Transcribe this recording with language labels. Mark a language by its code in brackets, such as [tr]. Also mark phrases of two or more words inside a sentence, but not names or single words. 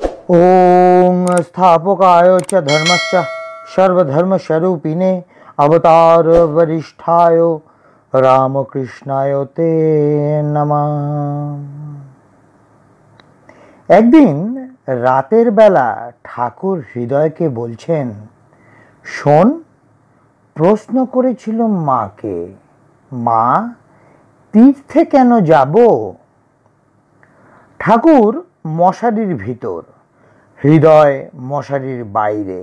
[sa] ओम स्थापकाय च धर्मस्य सर्वधर्मस्वरूपिणे अवतार वरिष्ठाय रामकृष्णाय ते नमः। [bn] একদিন রাতের বেলা ঠাকুর হৃদয়কে বলছেন, শোন, প্রশ্ন করেছিল মাকে, মা তীর্থে কেন যাব? ঠাকুর মশারির ভিতর, হৃদয় মশারির বাইরে।